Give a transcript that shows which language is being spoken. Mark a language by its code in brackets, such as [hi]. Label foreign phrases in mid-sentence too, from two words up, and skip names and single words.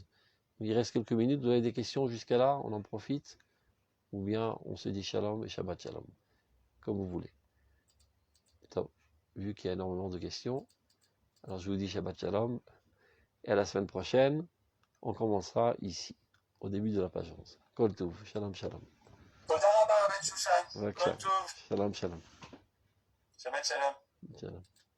[fr] Il reste quelques minutes. Vous avez des questions jusqu'à là? On en profite? Ou bien on se dit shalom et [he] שבת שלום. [fr] comme vous voulez. Donc, vu qu'il y a énormément de questions, alors je vous dis [he] שבת שלום, [fr] et à la semaine prochaine, on commencera ici, au début de la page 11. [he] כל טוב, שלום שלום. תודה רבה, בן שושן. כל בבקשה. טוב. שלום שלום. שבת שלום. Shalom.